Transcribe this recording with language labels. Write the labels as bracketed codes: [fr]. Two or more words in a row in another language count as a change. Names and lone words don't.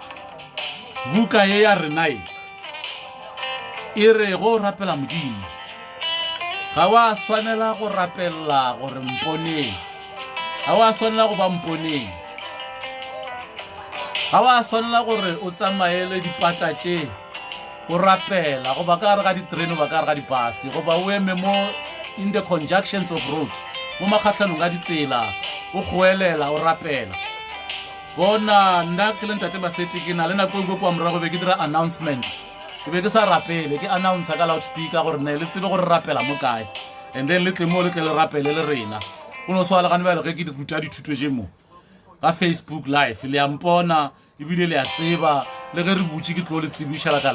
[nso] buka ye ya rena e re go rapela modimo ga wa swanela go rapela gore mponeng ga wa swanela go ba mponeng ga wa swanela gore o tsamaele dipata tše o rapela goba ka gare ga diterene ba ka gare ga dibase goba o eme mo [en] in the conjunctions of roads [nso] mo makgatlhanong a ditsela o goelela o rapela bona nna ke le ntate Maseti ke na le nako e kwa morago be ke dira announcement ke be ke sa rapele ke announce ka loudspeaker gore ne le tsebe gore rapela mo kae [en] and then [nso] le tle mo le tle le rapele le rena go no swala gane ba le ge ke ruta dithuto tše mo ka Facebook live le ya mpona ebile le ya tseba le ge re butše ke tlo le tsebiša la ka